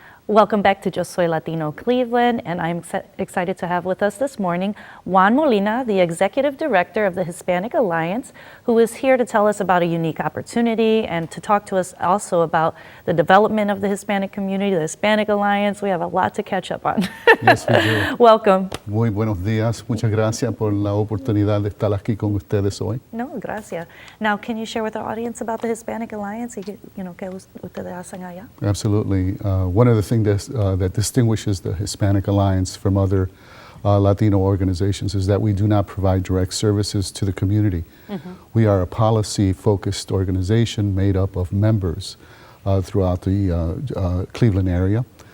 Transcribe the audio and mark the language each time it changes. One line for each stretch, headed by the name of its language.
English: Welcome back to Yo Soy Latino Cleveland, and I'm excited to have with us this morning Juan Molina, the Executive Director of the Hispanic Alliance, who is here to tell us about a unique opportunity and to talk to us also about the development of the Hispanic community, the Hispanic Alliance. We have a lot to catch up on. Yes, we do. Welcome.
Spanish: Muy buenos días. Muchas gracias por la oportunidad de estar aquí con ustedes hoy. No, gracias.
English: Now, can you share with our audience about the Hispanic Alliance?
Spanish: ¿Qué ustedes hacen allá?
English: Absolutely. One of the things that distinguishes the Hispanic Alliance from other Latino organizations is that we do not provide direct services to the community. We are a policy-focused organization made up of members throughout the Cleveland area.